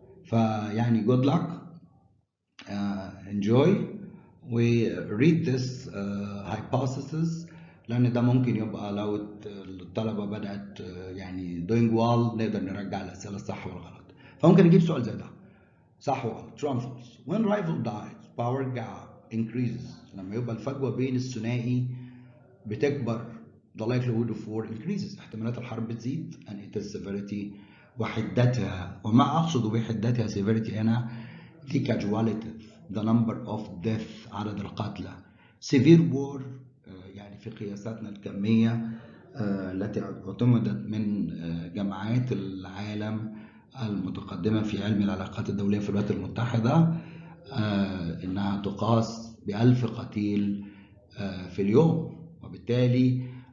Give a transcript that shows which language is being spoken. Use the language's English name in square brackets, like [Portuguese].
[Arabic] فيعني [English] good luck, enjoy we read this hypothesis [Arabic] لأن ده ممكن يبقى لو الطلبة بدأت يعني [English] doing well [Arabic] نقدر نرجع الأسئلة الصح والغلط. فممكن نجيب سؤال زي ده صح وغلط [English] true and false. When rival dies power gap increases. [Arabic] لما يبقى الفجوة بين الثنائي بتكبر [English] the likelihood of war increases. [Arabic] احتمالات الحرب بتزيد [English] and it is severity [Arabic] وحدتها. وما أقصد بحدتها [English] severity [Arabic] هنا [English] the casualties the number of death [Arabic] عدد القتلى. [English] severe war [Arabic] يعني في قياساتنا الكمية التي اعتمدت من جامعات العالم المتقدمة في علم العلاقات الدولية في الولايات المتحدة إنها تقاس ب1000 قتيل في اليوم. وبالتالي